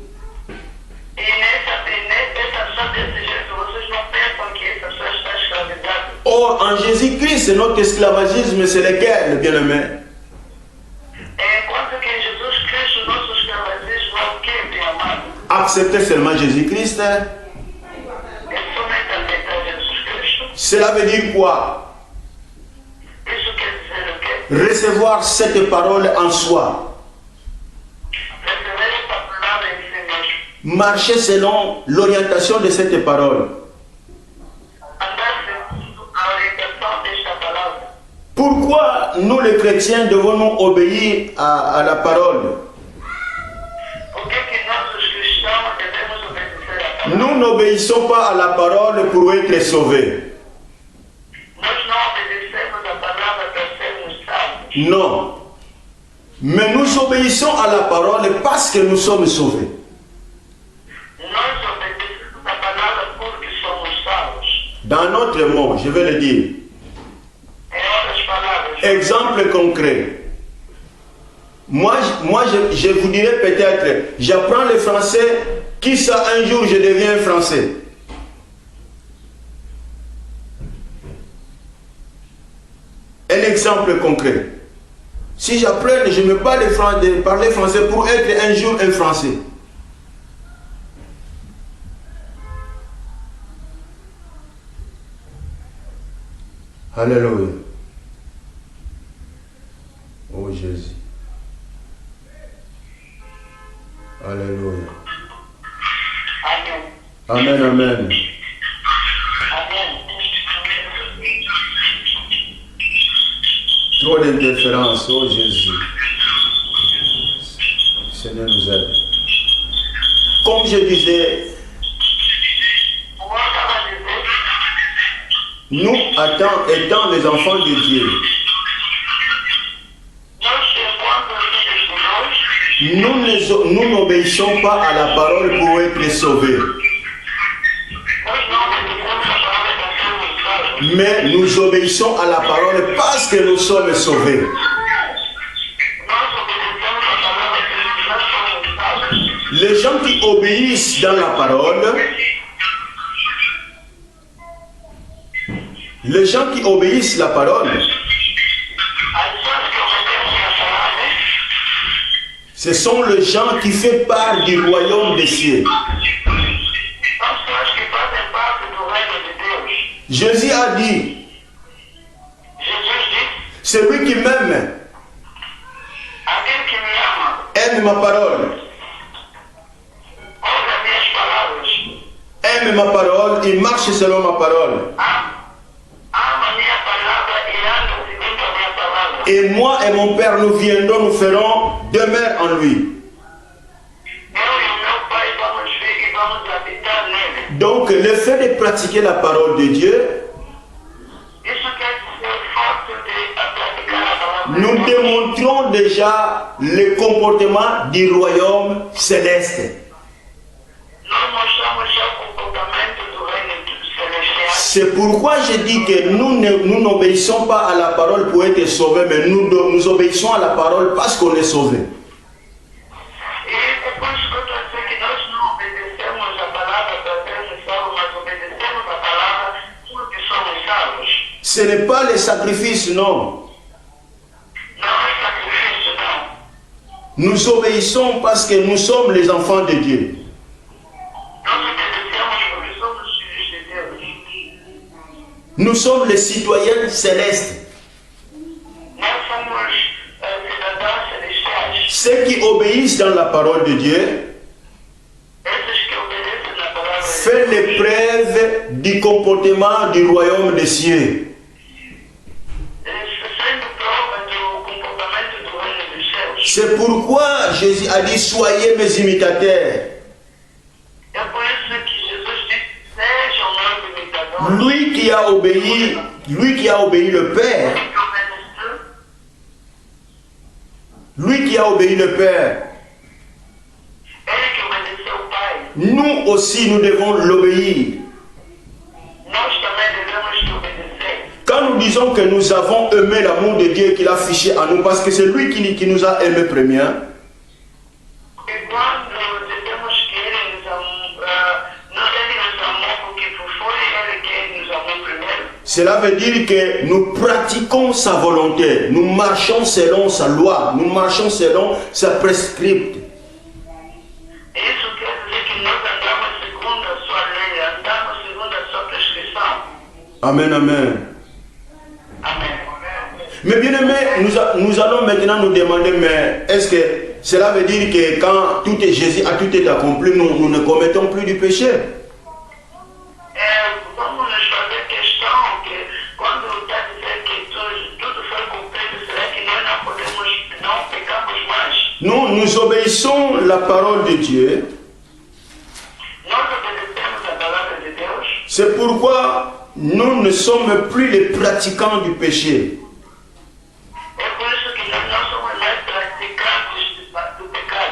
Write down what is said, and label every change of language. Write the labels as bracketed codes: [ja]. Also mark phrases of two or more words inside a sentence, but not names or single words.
[fr] Or, en Jésus-Christ, notre esclavagisme, c'est lequel, bien-aimé? Accepter seulement Jésus-Christ. Cela veut dire quoi? [pt] Isso quer dizer o quê? [fr] Recevoir cette parole en soi. [pt] Receber essa palavra em si mesmo. [fr] Marcher selon l'orientation de cette parole. [pt] Andar segundo a orientação desta palavra. [fr] Pourquoi nous les chrétiens devons-nous obéir à la parole? [pt] Por que nós, os cristãos, devemos obedecer à palavra? [fr] Nous n'obéissons pas à la parole pour être sauvés. [pt] Nós não obedecemos a palavra para sermos salvos. [fr] Non. Mais nous obéissons à la parole parce que nous sommes sauvés. [pt] Nós obedecemos a palavra porque somos salvos. [fr] Dans notre monde, je vais le dire. [pt] Em outras palavras, [fr] Exemple concret. Moi, je vous dirais peut-être, j'apprends le français, qui ça un jour je deviens français. Un exemple concret. Si j'apprends, je me bats de parler français pour être un jour un français. Alléluia. Oh Jésus. Alléluia. [pt] amém. [fr] Amen, amen. [pt] Amém. [fr] Trop d'interférences, oh Jésus. Seigneur nous aide. Comme je disais, [pt] Como eu estava a dizer, [fr] nous étant les enfants de Dieu, [pt] nós, enquanto filhos de Deus, [fr] nous n'obéissons pas à la parole pour être sauvés, [pt] nós não obedecemos a palavra para sermos salvos. [fr] mais nous obéissons à la parole parce que nous sommes sauvés. [pt] Nós obedecemos a palavra porque nós somos salvos. [fr] Les gens qui obéissent dans la parole, les gens qui obéissent la parole, [pt] As pessoas que obedecem a palavra [fr] ce sont les gens qui font part du royaume des cieux. [pt] são pessoas que fazem parte do reino de Deus. [fr] Jésus a dit, [pt] Jesus disse, [fr] celui qui m'aime, [pt] aquele que me ama, [fr] aime ma parole. [pt] ouve as minhas palavras, [fr] Aime ma parole, il marche selon ma parole. [pt] ama a minha palavra e anda segundo a minha palavra. [fr] Et moi et mon Père, nous viendrons, nous ferons demeure en lui. [pt] Eu e o meu pai vamos vir e vamos habitar nele. [fr] Donc, le fait de pratiquer la parole de Dieu, [pt] Isso quer dizer o fato de praticar a palavra de [fr] nous [pt] Deus. [fr] démontrons déjà le comportement du royaume céleste. [pt] Nós mostramos já o comportamento do reino celestial. [fr] C'est pourquoi je dis que nous n'obéissons pas à la parole pour être sauvés, mais nous obéissons à la parole parce qu'on est sauvés. [pt] E é por isso que eu estou a dizer que nós não obedecemos a palavra para sermos salvos, mas obedecemos a palavra porque somos salvos. [fr] Ce n'est pas le sacrifice, non. [pt] Não é sacrifício, não. [fr] Nous obéissons parce que nous sommes les enfants de Dieu. [pt] Nós obedecemos porque somos filhos de Deus. [fr] Nous sommes les citoyens célestes. [pt] Nós somos cidadãos celestiais. [fr] Ceux qui obéissent dans la parole de Dieu [pt] Esses que obedecem na palavra de [fr] font [pt] Deus. [fr] l'épreuve du comportement du royaume des cieux. [pt] Sendo prova do comportamento do reino dos céus. [fr] C'est pourquoi Jésus a dit, soyez mes imitateurs. [pt] É por isso que Jesus disse, sejam meus imitadores. [fr] Lui qui a obéi le Père, lui qui a obéi le Père, [pt] Ele que obedeceu o Pai, [fr] nous aussi nous devons l'obéir. [pt] nós também devemos te obedecer. [fr] Quand nous disons que nous avons aimé l'amour de Dieu qu'il a affiché à nous, parce que c'est lui qui nous a aimés premier, [pt] E quando dizemos que Ele nos amou, Ele nos amou porque foi Ele quem nos amou primeiro, [fr] cela veut dire que nous pratiquons sa volonté, nous marchons selon sa loi, nous marchons selon sa prescripte. [pt] isso quer dizer que nós andamos segundo a sua lei, andamos segundo a sua prescrição. [fr] Amen, amen. [pt] Amen. [fr] Mais bien aimé, nous allons maintenant nous demander, mais est-ce que cela veut dire que quand Jésus a tout été accompli, nous ne commettons plus du péché? [pt] Vamos nos fazer questão que quando está dizendo que tudo foi cumprido, será que nós não pecamos mais? [fr] Nous obéissons la parole de Dieu. [pt] Nós obedecemos a palavra de Deus. [fr] C'est pourquoi nous ne sommes plus les pratiquants du péché. [pt] É por isso que nós não somos mais praticantes do pecado.